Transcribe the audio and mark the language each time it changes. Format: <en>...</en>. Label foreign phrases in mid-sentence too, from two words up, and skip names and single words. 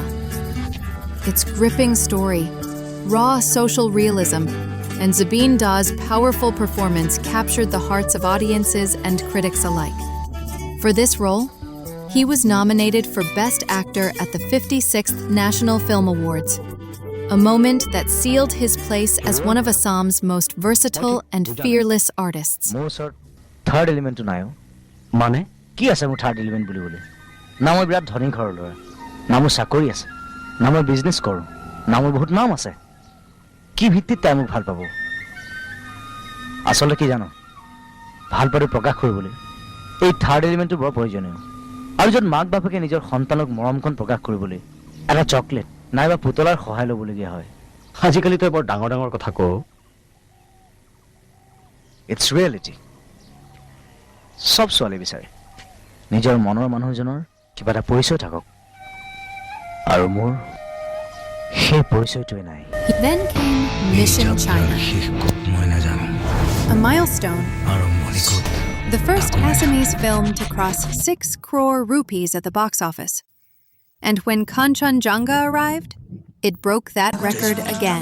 <en>Its gripping story, raw social realism, and Zubeen Da's powerful performance captured the hearts of audiences and critics alike. For this role, he was nominated for Best Actor at the 56th National Film Awards, a moment that sealed his place as one of Assam's most versatile and fearless artists. Third element</en> <as>তো নাই। মানে? কি আছে মোৰ</as> <en>third element</en> <as>বুলি বুলি? ন মই বিৰাট ধনী ঘৰ ল'ৰা. ন মোৰ চাকৰি আছে। ন মই business কৰোঁ। ন মোৰ বহুত নাম আছে. কি ভিত্তিত তাই মোক ভাল পাব আসলে কি জানো ভাল পালে প্ৰকাশ কৰিবলৈ এই থাৰ্ড এলিমেন্টটো বৰ প্ৰয়োজনীয় আৰু যত মাক বাপকে নিজৰ সন্তানক মৰমকন প্ৰকাশ কৰিবলৈ এটা চকলেট নাইবা পুতলাৰ সহায় ল'বলগীয়া হয় আজিকালি তই বৰ ডাঙৰ ডাঙৰ কথা কও</as> <en>It's reality</en> <as>সব ছোৱালী বিচাৰে নিজৰ মনৰ মানুহজনৰ কিবা এটা পৰিচয় থাকক আৰু মোৰ সেই পৰিচয়টোই নাই</as> <en>Then came Mission China, a milestone, the first Assamese film to cross 6 crore rupees at the box office. And when Kanchenjunga arrived, it broke that record again.</en>